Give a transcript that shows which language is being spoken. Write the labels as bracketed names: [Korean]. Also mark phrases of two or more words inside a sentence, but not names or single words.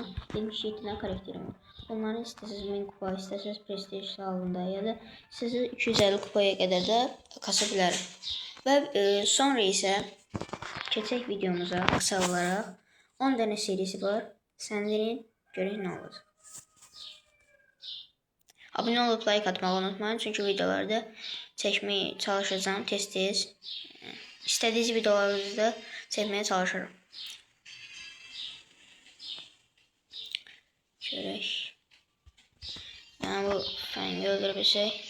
[Azerbaijani] 77 dənə karakterim var. Onları istəsəz 1000 kupa, istəsəz prestij salonunda ya da istəsəz 250 kupaya qədər də kasa bilərəm. Və sonra isə keçək videomuza qısa olaraq 10 dənə serisi var. Sənlərin görək nə olacaq. [Turkish] Abone olup like atmayı unutmayın. Çünkü videolarda çekmeye çalışacağım tez. İstediğiniz videoları da çekmeye çalışırım. Şöyle. Yani bu fengi öldürebilsek.